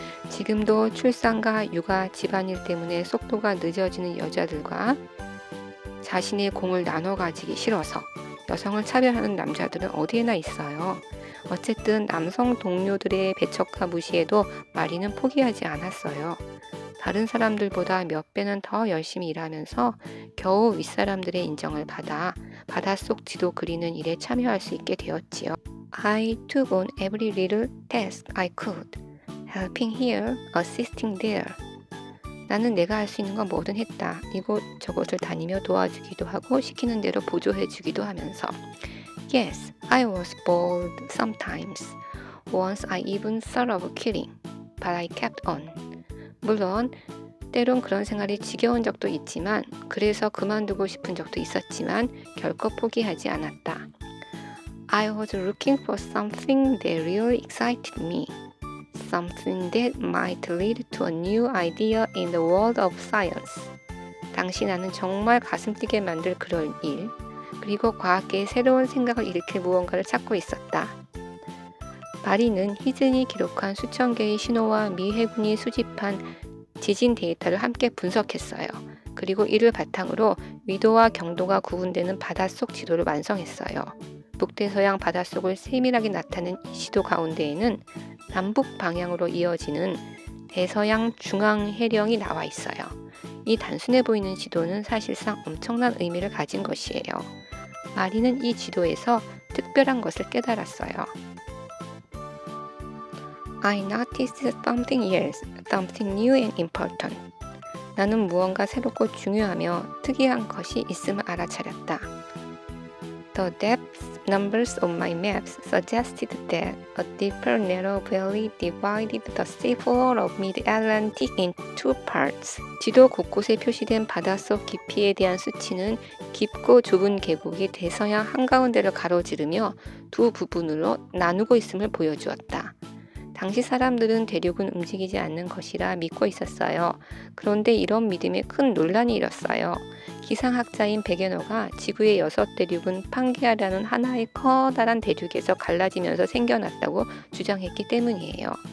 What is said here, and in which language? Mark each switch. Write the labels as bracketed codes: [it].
[ko] 지금도 출산과 육아, 집안일 때문에 속도가 늦어지는 여자들과 자신의 공을 나눠 가지기 싫어서 여성을 차별하는 남자들은 어디에나 있어요. 어쨌든 남성 동료들의 배척과 무시에도 마리는 포기하지 않았어요. 다른 사람들보다 몇 배는 더 열심히 일하면서 겨우 윗사람들의 인정을 받아 바닷속 지도 그리는 일에 참여할 수 있게 되었지요. [en] I took on every little task I could, helping here, assisting there. [ko] 나는 내가 할 수 있는 건 뭐든 했다. 이곳 저곳을 다니며 도와주기도 하고 시키는 대로 보조해주기도 하면서 [en] Yes, I was bored sometimes. Once I even thought of quitting, but I kept on. [ko] 물론 때론 그런 생활이 지겨운 적도 있지만 그래서 그만두고 싶은 적도 있었지만 결코 포기하지 않았다. [en] I was looking for something that really excited me. Something that might lead to a new idea in the world of science. [ko] 당시 나는 정말 가슴 뛰게 만들 그런 일, 그리고 과학계의 새로운 생각을 일으킬 무언가를 찾고 있었다. 마리는 히즌이 기록한 수천 개의 신호와 미 해군이 수집한 지진 데이터를 함께 분석했어요. 그리고 이를 바탕으로 위도와 경도가 구분되는 바닷속 지도를 완성했어요. 북대서양 바닷속을 세밀하게 나타낸 이 지도 가운데에는 남북 방향으로 이어지는 대서양 중앙 해령이 나와 있어요. 이 단순해 보이는 지도는 사실상 엄청난 의미를 가진 것이에요. 마리는 이 지도에서 특별한 것을 깨달았어요. [en] I noticed something else, something new and important. [ko] 나는 무언가 새롭고 중요하며 특이한 것이 있음을 알아차렸다. [en] The depth numbers of my maps suggested that a deeper narrow valley divided the seafloor of mid-Atlantic in two parts. [ko] 지도 곳곳에 표시된 바닷속 깊이에 대한 수치는 깊고 좁은 계곡이 대서양 한가운데를 가로지르며 두 부분으로 나누고 있음을 보여주었다. 당시 사람들은 대륙은 움직이지 않는 것이라 믿고 있었어요. 그런데 이런 믿음에 큰 논란이 일었어요. 기상학자인 베게너가 지구의 6대륙은 판게아라는 하나의 커다란 대륙에서 갈라지면서 생겨났다고 주장했기 때문이에요.